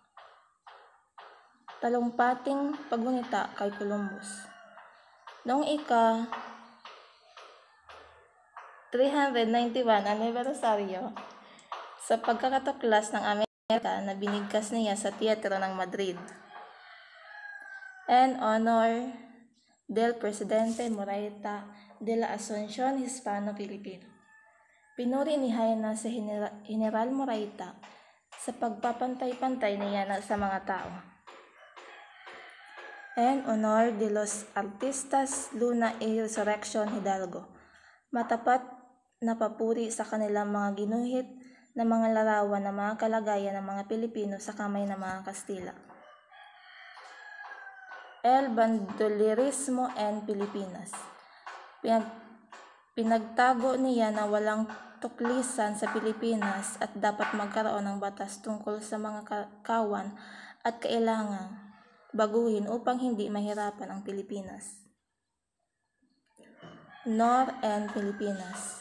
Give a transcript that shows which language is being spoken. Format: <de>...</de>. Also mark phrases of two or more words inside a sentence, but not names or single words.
<tl>Talumpating paggunita kay Columbus. Noong ika-391 anibersaryo sa pagkakatuklas ng Amerika na binigkas niya sa teatro ng Madrid, en honor del Presidente Moraita de la Asunción Hispano-Filipino. Pinuri ni Jaina si General Moraita sa pagpapantay-pantay niya sa mga tao. En honor de los artistas Luna y Resurrección Hidalgo, matapat na papuri sa kanilang mga ginuhit na mga larawan ng mga kalagayan ng mga Pilipino sa kamay ng mga Kastila. El bandolerismo en Pilipinas. Pinagtago niya na walang tuklisan sa Pilipinas at dapat magkaroon ng batas tungkol sa mga kawan at kailangang baguhin upang hindi mahirapan ang Pilipinas. Nor en Pilipinas.</tl>